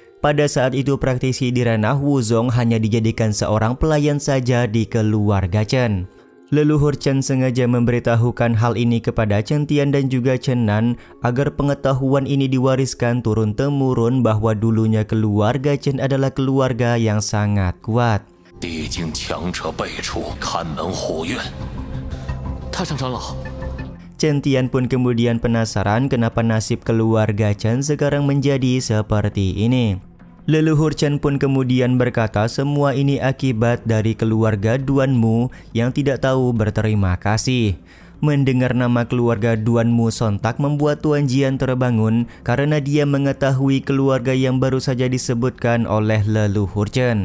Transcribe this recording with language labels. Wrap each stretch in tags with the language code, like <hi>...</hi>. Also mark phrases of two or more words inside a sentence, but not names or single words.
<id>Pada saat itu praktisi di ranah Wuzong hanya dijadikan seorang pelayan saja di keluarga Chen. Leluhur Chen sengaja memberitahukan hal ini kepada Chen Tian dan juga Chen Nan agar pengetahuan ini diwariskan turun-temurun bahwa dulunya keluarga Chen adalah keluarga yang sangat kuat.</id> <zh>历经强者辈出，看门护院。太上长老。</zh> <id>Chen Tian pun kemudian penasaran kenapa nasib keluarga Chen sekarang menjadi seperti ini. Leluhur Chen pun kemudian berkata semua ini akibat dari keluarga Duanmu yang tidak tahu berterima kasih. Mendengar nama keluarga Duanmu sontak membuat Tuan Jian terbangun karena dia mengetahui keluarga yang baru saja disebutkan oleh leluhur Chen.</id>